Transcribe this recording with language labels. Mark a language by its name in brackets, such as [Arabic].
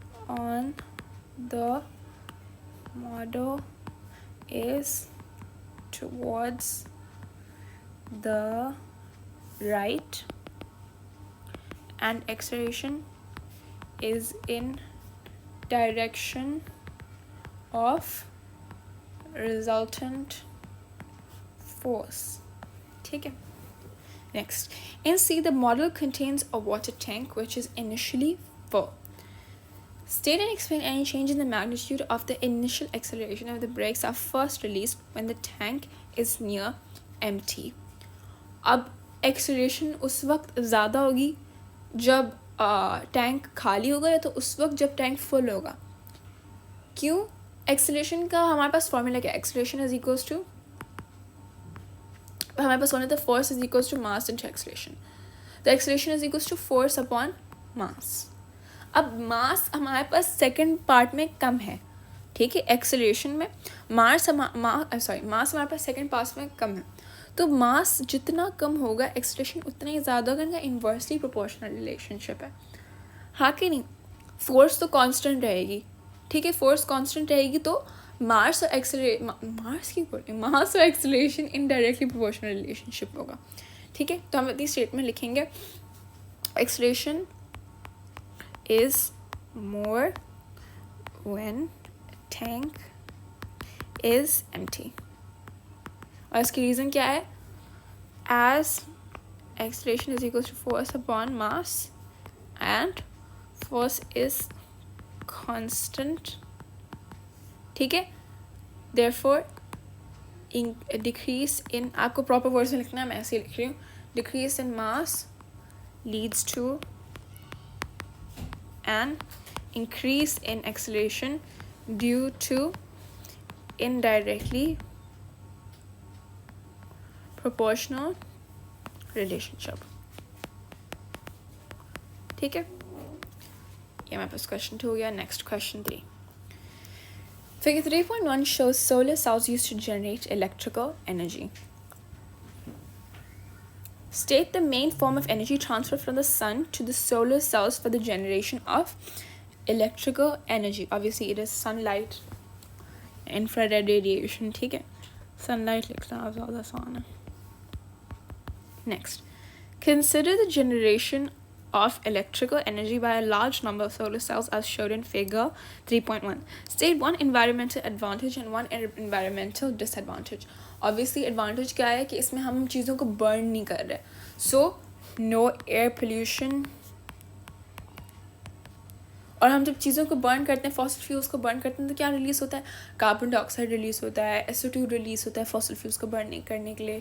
[English] On the model is towards the right and acceleration is in direction of resultant force। [Hindi] ठीक है, [English] next, in C the model contains a water tank which is initially full। State and explain any change in the magnitude of the initial acceleration if the brakes are first released when the tank is near empty। [Hindi] अब acceleration उस वक्त ज़्यादा होगी जब tank खाली होगा, या तो उस वक्त जब टैंक फुल होगा। क्यों, एक्सेलरेशन का हमारे पास फॉर्मूला क्या है, [English] acceleration is equals to, [Hindi] हमारे पास होना था [English] force is equals to mass into acceleration, [Hindi] तो [English] Acceleration is equals to force upon mass. [Hindi] अब मास हमारे पास सेकंड पार्ट में कम है, ठीक है, एक्सेलरेशन में मास हमारे पास सेकंड पार्ट में कम है, तो मास जितना कम होगा एक्सेलरेशन उतना ही ज़्यादा होगा, इनका इन्वर्सली प्रोपोर्शनल रिलेशनशिप है, हाँ कि नहीं। फोर्स तो कांस्टेंट रहेगी, ठीक है, फोर्स कांस्टेंट रहेगी तो मास और एक्सेलरेशन इनडायरेक्टली प्रोपोर्शनल रिलेशनशिप होगा. ठीक है, तो हम अपनी स्टेटमेंट लिखेंगे [English] Acceleration is more when tank is empty. [Hindi] और इसकी रीज़न क्या है? [English] As acceleration is equal to force upon mass and force is constant. [Hindi] ठीक है, [English] therefore decrease in, [Hindi] आपको proper words में लिखना है, मैं ऐसे ही लिख रही हूँ, [English] decrease in mass leads to an increase in acceleration due to indirectly proportional relationship. [Hindi] ठीक है, ये मेरे पास question 2 हो गया. [English] Next question 3. Figure 3.1 shows solar cells used to generate electrical energy. State the main form of energy transfer from the sun to the solar cells for the generation of electrical energy. Obviously it is sunlight, infrared radiation. [Hindi] ठीक है, sunlight लिखना ज़्यादा आसान है. [English] Next, consider the generation of electrical energy by a large number of solar cells as shown in figure 3.1. State one environmental advantage and one environmental disadvantage. [Hindi] Obviously advantage क्या है कि इसमें हम चीज़ों को burn नहीं कर रहे, [English] so no air pollution. [Hindi] और हम जब चीज़ों को बर्न करते हैं, फॉसिल फ्यूल्स को बर्न करते हैं, तो क्या रिलीज़ होता है? कार्बन डाइऑक्साइड रिलीज़ होता है, SO2 रिलीज़ होता है फॉसिल फ्यूल्स को बर्न करने के लिए.